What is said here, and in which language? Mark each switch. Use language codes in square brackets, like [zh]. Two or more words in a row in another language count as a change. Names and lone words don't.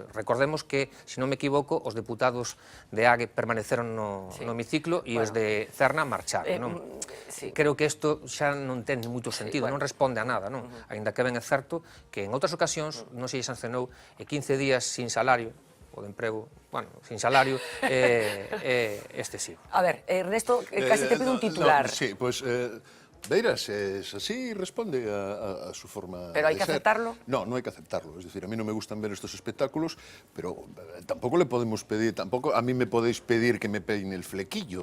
[gl] Recordemos que, se non me equivoco, os deputados de AGE permaneceron no hemiciclo e os de Cerna marcharon, non? Creo que isto xa non ten moito sentido, non responde a nada, non? Ainda que ben é certo que en outras ocasións non se lle sancionou 15 días [es] sin salario, [gl] o de emprego, bueno, [es] sin salario, [gl] é excesivo. [es] A ver, Ernesto, casi te pido un titular. Sí, pues Beiras es así, responde a su forma de ser. ¿Pero hay que aceptarlo? No, no hay que aceptarlo. Es decir, a mí no me gustan ver estos espectáculos, pero tampoco le podemos pedir, tampoco a mí me podéis pedir que me peine el flequillo.